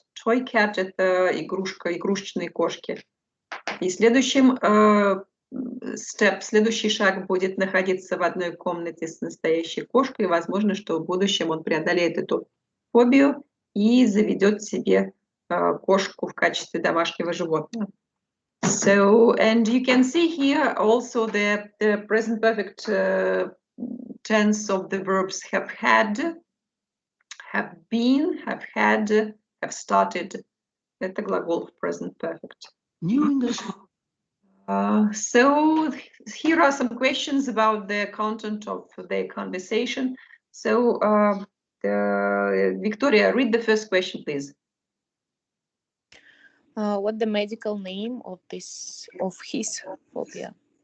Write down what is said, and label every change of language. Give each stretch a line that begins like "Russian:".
Russian: Toy cat – это игрушка, игрушечные кошки. И следующий шаг будет находиться в одной комнате с настоящей кошкой. И возможно, что в будущем он преодолеет эту фобию и заведет себе кошку в качестве домашнего животного.
English: So, and you can see here also the present perfect tense of the verbs have had, have been, have had, have started.
Russian: Это глагол в present perfect.
English: New English. So here are some questions about the content of the conversation. So Victoria, read the first question, please. What the medical name of his phobia?